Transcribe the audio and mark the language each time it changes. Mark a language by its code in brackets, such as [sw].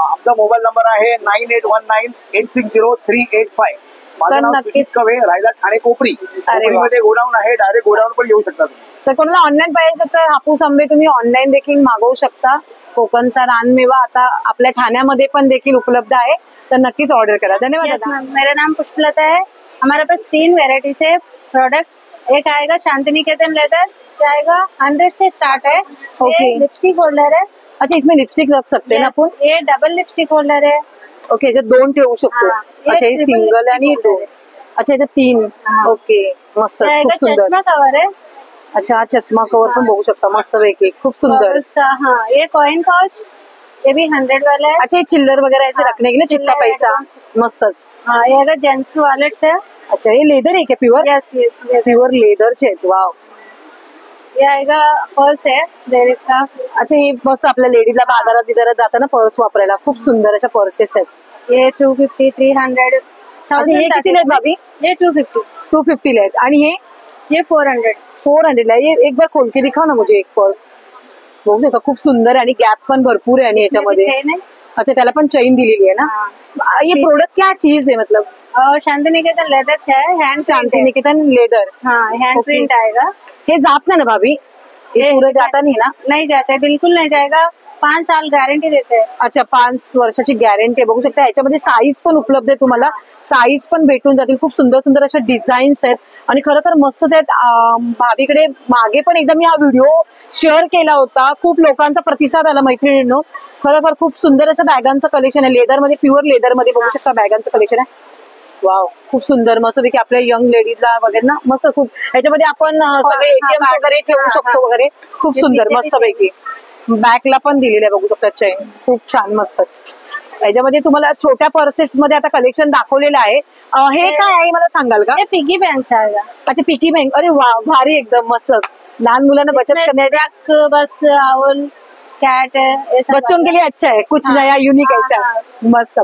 [mr] आमचा mobile number आहे 9819860385. माझं नाव सुजित कवे, राहिला ठाणे कोपरी. मध्ये गोडाऊन आहे. डायरेक्ट गोडाऊन पण येऊ शकता. तर कोणाला ऑनलाईन पाहिजे तर हापूस आंबे तुम्ही ऑनलाईन देखील मागवू शकता. कोकणचा रानमेवा आता आपल्या ठाण्यामध्ये पण देखील उपलब्ध आहे, तर नक्कीच ऑर्डर करा. धन्यवाद. [hi] मेरा नाम पुष्पलता है. हमारे पास 3 वेराइटी से प्रोडक्ट. एक आएगा शांति निकेतन लेदर, आएगा 100 से स्टार्ट है. ओके. लिपस्टिक होल्डर है. अच्छा, इसमें लिपस्टिक रख सकते हैं ना आपण? ये डबल लिपस्टिक होल्डर है. [mr] ओके, याच्यात 2 ठेवू शकतो. अच्छा, हे सिंगल आणि 2. अच्छा, इथे 3. ओके, मस्त, खूप सुंदर. [hi] चष्मा कवर है. [mr] अच्छा, चष्मा कवर पण बघू शकता मस्त पैकी, खूप सुंदर। [hi] Bottles का, हाँ ये कॉइन पाउच, ये भी 100 वाला है। अच्छा, ये चिल्लर वगैरह ऐसे रखने के लिए चिपका पैसा, मस्तच। हाँ ये जेंट्स वॉलेट्स है। अच्छा, ये लेदर है क्या प्युअर? [en] yes yes, [mr] प्युअर लेदरचे आहेत, वाव। [hi] ये आएगा पर्स है लेडीज का। [mr] अच्छा, हे मस्त आपल्या लेडीजला बाजारात बिजारात जाताना पर्स वापरायला खूप सुंदर अशा पर्सेस आहेत। [hi] ये 250, 300, [mr] अच्छा, हे कितीला आहेत भाभी? [hi] ये 250, [mr] 250 ला आहेत आणि [hi] ये 400। [mr] 400 ला। [hi] ये एक बार खोल के दिखाओ ना मुझे एक पर्स, [mr] बघू शकता खूप सुंदर आहे आणि गॅप पण भरपूर आहे आणि याच्यामध्ये। [hi] चेन है। [mr] अच्छा, त्याला पण चेन दिलेली आहे ना। [hi] ये प्रोडक्ट क्या चीज है मतलब? और शांति निकेतन लेदर है, हैंड शांति निकेतन लेदर। हाँ हैंड प्रिंट आएगा। [mr] हे जात नाही ना भाभी? हे पुढे जाता नाही ना? [hi] नहीं जाता है, बिल्कुल नहीं जाएगा। 5 साल गारंटी देते हैं। [mr] अच्छा, 5 वर्षाची गॅरंटी आहे, बघू शकता। ह्याच्यामध्ये साईज पण उपलब्ध आहे, तुम्हाला साईज पण भेटून जातील। खूप सुंदर सुंदर अशा डिझाईन्स आहेत आणि खरोखर मस्तच आहेत। भाभीकडे मागे पण एकदा मी हा व्हिडिओ शेअर केला होता, खूप लोकांचा प्रतिसाद आला मैत्रिणींनो। खरोखर खूप सुंदर अशा बॅगांचं कलेक्शन आहे, लेदर मध्ये, प्युअर लेदर मध्ये बघू शकता बॅगांचं कलेक्शन आहे। वाव, खूप सुंदर मस्त पैकी आपल्या यंग लेडीजला वगैरे ना मस्त खूप। ह्याच्यामध्ये आपण सगळे एटीएम वगैरे ठेवू शकतो वगैरे, खूप सुंदर मस्त पैकी। बॅकला पण दिलेलं आहे बघू शकता चेन, खूप छान मस्तच। याच्यामध्ये तुम्हाला छोट्या पर्सेस मध्ये आता कलेक्शन दाखवलेलं आहे। हे काय आहे मला सांगाल का? [hi] ये पिगी बैंक आएगा। [mr] अच्छा, पिकी बँक, अरे वा, भारी एकदम मस्त। लहान मुलांना बचत करण्यासाठी [hi] बस आउल कैट है, ये सब बच्चों के लिए अच्छा है, कुछ नया यूनिक ऐसा मस्त।